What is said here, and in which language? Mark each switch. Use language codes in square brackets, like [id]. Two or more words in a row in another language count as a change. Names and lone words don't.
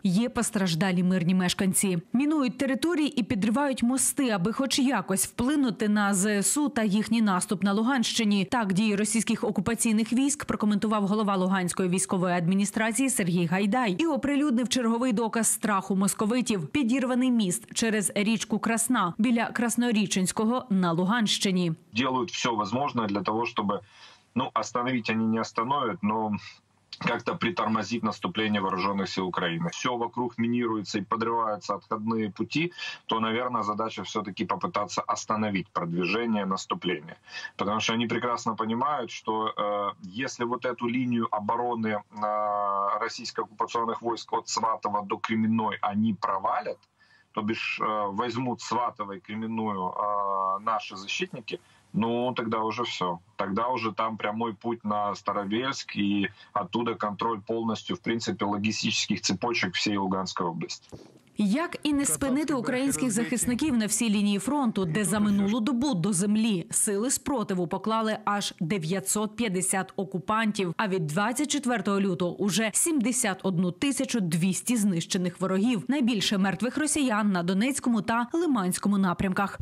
[uk] Є постраждалі мирні мешканці. Мінують території і підривають мости, аби хоч якось вплинути на ЗСУ та їхній наступ на Луганщині. Так дії російських окупаційних військ прокоментував голова Луганської військової адміністрації Сергій Гайдай і оприлюднив черговий доказ страху московитів – підірваний міст через річку Красна біля Красноріченського на Луганщині. [ru] Делают все возможное для того, чтобы, остановить они не остановят, но как-то притормозить наступление вооруженных сил Украины. Все вокруг минируется и подрываются отходные пути, то, наверное, задача все-таки попытаться остановить продвижение, наступление. Потому что они прекрасно понимают, что если вот эту линию обороны российско-оккупационных войск от Сватова до Кременной они провалят, то бишь возьмут Сватово и Кременную наши защитники, тогда уже все. Тогда уже там прямой путь на Старобельск и оттуда контроль полностью, в принципе, логистических цепочек всей Луганской области. [uk] Як і не спинити українських захисників на всій лінії фронту, де за минулу добу до землі сили спротиву поклали аж 950 окупантів, а від 24 лютого уже 71 200 знищених ворогів. Найбільше мертвих росіян на Донецькому та Лиманському напрямках.